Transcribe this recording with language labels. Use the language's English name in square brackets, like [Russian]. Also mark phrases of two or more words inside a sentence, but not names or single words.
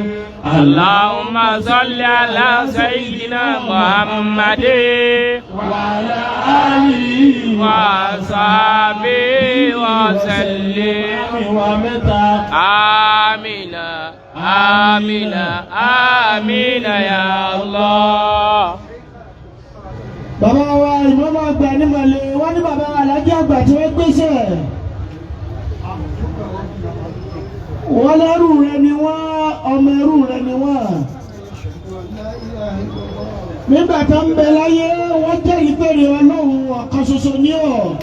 [Arabic] اللهم صل على سيدنا محمد وعلى آله وصحبه وسلم ومتى آمين آمين آمين يا الله. [Yoruba] Bàbá wa ìmọ̀mọ́ àgbà ní Màlẹ́ wọ́n ní bàbá alájẹ́ àgbà tí wọ́n gbéṣẹ́. Wọ́n lẹ́rù rẹ ni wọ́n, ọmọ ẹrú rẹ ni wọ́n. Nígbà tó ń bẹ láyé wọ́n jẹ́ ìpèrè Ọlọ́run ọ̀kan ṣoṣo ní ọ̀.